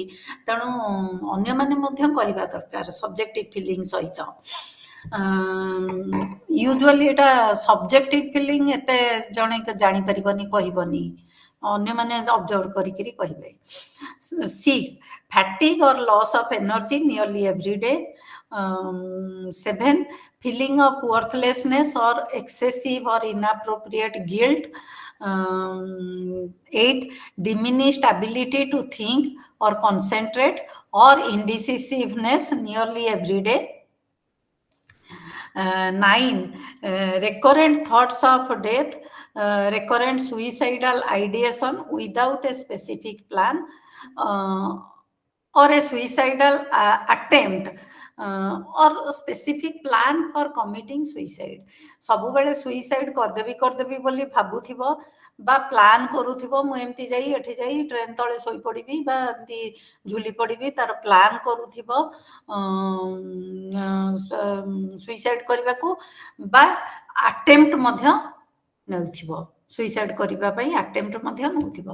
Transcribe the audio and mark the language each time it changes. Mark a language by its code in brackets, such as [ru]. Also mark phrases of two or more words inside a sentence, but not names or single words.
[or] ତେଣୁ ଅନ୍ୟମାନେ ମଧ୍ୟ କହିବା ଦରକାର [en] subjective feeling [or] ସହିତ। ୟୁଜୁଆଲି ଏଇଟା [en] subjective feeling [or] ଏତେ ଜଣେ ଜାଣିପାରିବନି କହିବନି, ଅନ୍ୟମାନେ ଅବଜର୍ଭ କରିକିରି କହିବେ। [en] 6 fatigue or loss of energy nearly every day. 7 feeling of worthlessness or excessive or inappropriate guilt. 8 diminished ability to think or concentrate or indecisiveness nearly every day. 9 recurrent thoughts of death, recurrent suicidal ideation without a specific plan, or a suicidal attempt, or a specific plan for committing suicide. [or] ସବୁବେଳେ ସୁଇସାଇଡ୍ କରିଦେବି ବୋଲି ଭାବୁଥିବ ବା ପ୍ଲାନ୍ କରୁଥିବ, ମୁଁ ଏମିତି ଯାଇ ଏଠି ଯାଇ ଟ୍ରେନ୍ ତଳେ ଶୋଇପଡ଼ିବି ବା ଏମିତି ଝୁଲି ପଡ଼ିବି, ତାର ପ୍ଲାନ୍ କରୁଥିବ ସୁଇସାଇଡ୍ କରିବାକୁ, ବା ଆଟେମ୍ପ୍ଟ ମଧ୍ୟ ନେଉଥିବ, ସୁଇସାଇଡ୍ କରିବା ପାଇଁ ଆଟେମ୍ପ୍ଟ ମଧ୍ୟ ନେଉଥିବ।